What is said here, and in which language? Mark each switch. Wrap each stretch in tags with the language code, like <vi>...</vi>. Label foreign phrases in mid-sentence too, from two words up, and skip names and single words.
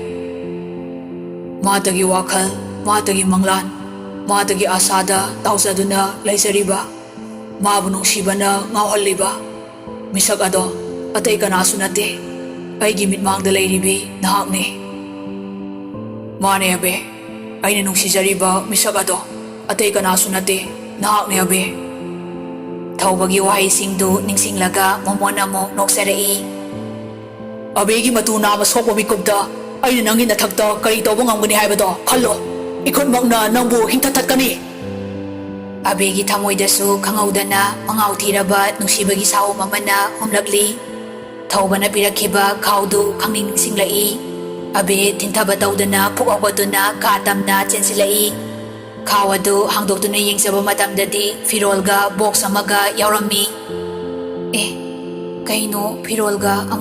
<mni>Matagi wakhal, matagi manglan, matagi asada tawsaduna laisariba. Mabu nungsibana ngawhaliba. Misak ado atay kanasu nate aigi mitmangda lairibi nahakni. Mane abe. Aina nungsijariba misak ado atay kanasu nate nahakni abe. Thaubagi wahisingdu ningsinglaga mamona mo noksarai. Abegi matuna masokwa mikubda ꯑꯩꯅ ꯅꯪꯒꯤ ꯅꯊꯛꯇ ꯀꯔꯤ ꯇꯧꯕ ꯉꯝꯒꯅꯤ ꯍꯥꯏꯕꯗꯣ ꯈꯜꯂꯣ ꯏꯈꯨꯠꯃꯛꯅ ꯅꯪꯕꯨ ꯍꯤꯡꯊꯠꯊꯠꯀꯅꯤ ꯑꯕꯦꯒꯤ ꯊꯃꯣꯏꯗꯁꯨ ꯈꯪꯍꯧꯗꯅ ꯃꯉꯥꯎ ꯊꯤꯔꯕ ꯅꯨꯡꯁꯤꯕꯒꯤ ꯁꯥꯎꯝ ꯑꯃꯅ ꯍꯨꯝꯂꯛꯂꯤ ꯊꯧꯕꯅ ꯄꯤꯔꯛꯈꯤꯕ ꯈꯥꯎꯗꯨ ꯈꯪꯅꯤꯡ ꯅꯤꯡꯁꯤꯡꯂꯛꯏ ꯑꯕꯦ ꯊꯤꯟꯊꯕ ꯇꯧꯗꯨꯅ ꯄꯨꯛ ꯍꯧꯒꯠꯇꯨꯅ ꯀꯥ ꯇꯝꯅ ꯆꯦꯟꯁꯤꯜꯂꯛꯏ ꯈꯥꯎ ꯑꯗꯨ ꯍꯥꯡꯗꯣꯛꯇꯨꯅ ꯌꯦꯡꯖꯕ ꯃꯇꯝꯗꯗꯤ ꯐꯤꯔꯣꯜꯒ ꯕꯣꯛꯁ ꯑꯃꯒ ꯌꯥꯎꯔꯝꯃꯤ ꯑꯦ ꯀꯩꯅꯣ ꯐꯤꯔꯣꯜꯒ ꯑꯃꯨꯛ</mni>